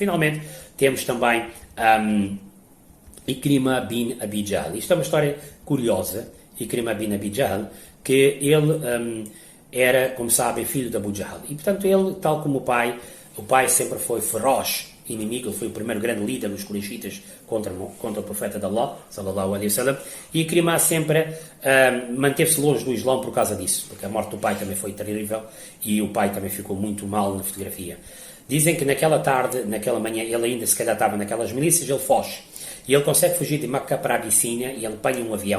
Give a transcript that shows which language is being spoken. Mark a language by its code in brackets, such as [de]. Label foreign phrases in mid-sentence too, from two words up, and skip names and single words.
[pt] Finalmente, temos também Ikrima bin Abi Jahl. Isto é uma história curiosa. Ikrima bin Abi Jahl, que ele era, como sabem, filho de Abu Jahl. E, portanto, ele, tal como o pai sempre foi feroz inimigo. Ele foi o primeiro grande líder dos Quraishitas contra o profeta de Allah, [ar] صلى الله عليه وسلم, [pt] e Ikrima sempre manteve-se longe do Islão por causa disso, porque a morte do pai também foi terrível e o pai também ficou muito mal na fotografia. Dizem que naquela tarde, naquela manhã, ele ainda se calhar estava naquelas milícias, ele foge. E ele consegue fugir de Meca para a Abissínia e ele apanha um avião.